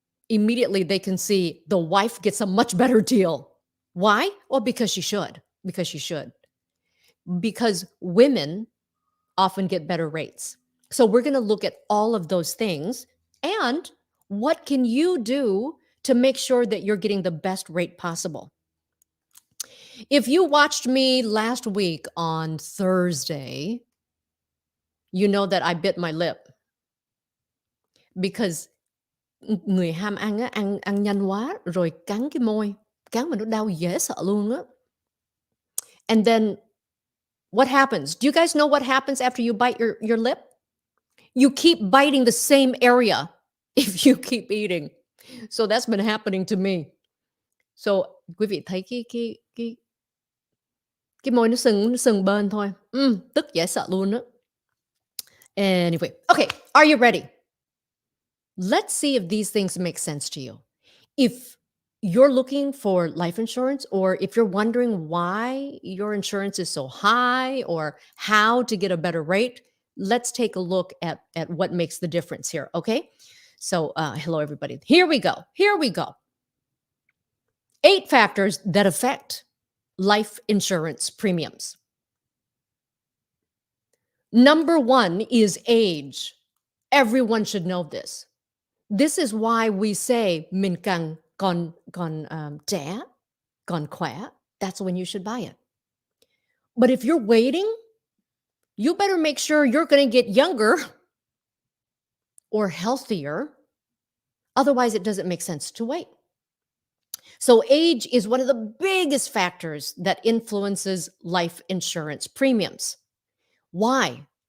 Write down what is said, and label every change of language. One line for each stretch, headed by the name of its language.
English: immediately they can see the wife gets a much better deal. Why? Well, because she should. Because she should. Because women often get better rates. So we're going to look at all of those things and what can you do to make sure that you're getting the best rate possible. If you watched me last week on Thursday, you know that I bit my lip because
Vietnamese: người ham ăn á, ăn nhanh quá rồi cắn cái môi, cắn mà nó đau dễ sợ luôn á.
English: And then what happens? Do you guys know what happens after you bite your lip? You keep biting the same area if you keep eating. So that's been happening to me.
Vietnamese: So quý vị thấy cái môi nó sừng bên thôi. Tức dễ sợ luôn á.
English: Anyway, okay, are you ready? Let's see if these things make sense to you. If you're looking for life insurance, or if you're wondering why your insurance is so high or how to get a better rate, let's take a look at what makes the difference here, okay? So, hello, everybody. Here we go. Here we go. 8 factors that affect life insurance premiums. Number 1 is age. Everyone should know this. This is why we say
Vietnamese: mình còn trẻ, còn khỏe.
English: That's when you should buy it. But if you're waiting, you better make sure you're going to get younger or healthier. Otherwise, it doesn't make sense to wait. So age is one of the biggest factors that influences life insurance premiums. Why?